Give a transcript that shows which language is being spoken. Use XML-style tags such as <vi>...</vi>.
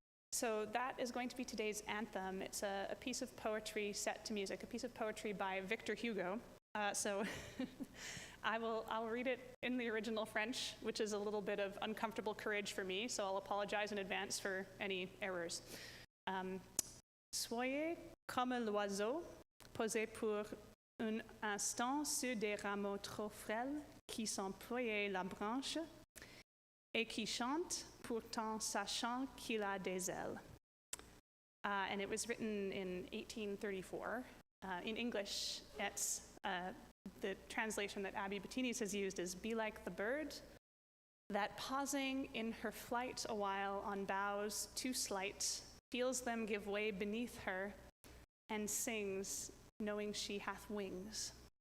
<en>So that is going to be today's anthem. It's a piece of poetry set to music, a piece of poetry by Victor Hugo. So I'll read it in the original French, which is a little bit of uncomfortable courage for me, so I'll apologize in advance for any errors.</en> <fr>Soyez comme l'oiseau, posé pour un instant sur des rameaux trop frêles qui s'emploient la branche et qui chante pourtant sachant qu'il a des ailes.</fr> <en>And it was written in 1834. In English, it's the translation that Abby Bettini's has used is "Be like the bird, that pausing in her flight a while on boughs too slight, feels them give way beneath her, and sings, knowing she hath wings."</en>